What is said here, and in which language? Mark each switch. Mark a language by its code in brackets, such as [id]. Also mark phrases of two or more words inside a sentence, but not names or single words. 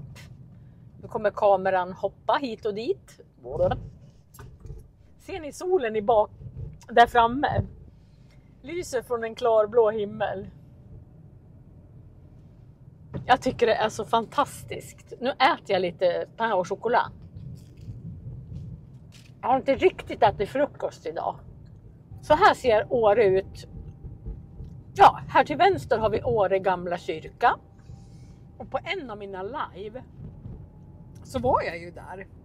[sv] Nu kommer kameran hoppa hit och dit. Ser ni solen i bak där framme? Lyser från en klarblå himmel. Jag tycker det är så fantastiskt. Nu äter jag lite [fr] pain au chocolat. [sv] Jag har inte riktigt ätit frukost idag. Så här ser Åre ut. Ja, här till vänster har vi Åre gamla kyrka. Och på en av mina live så var jag ju där.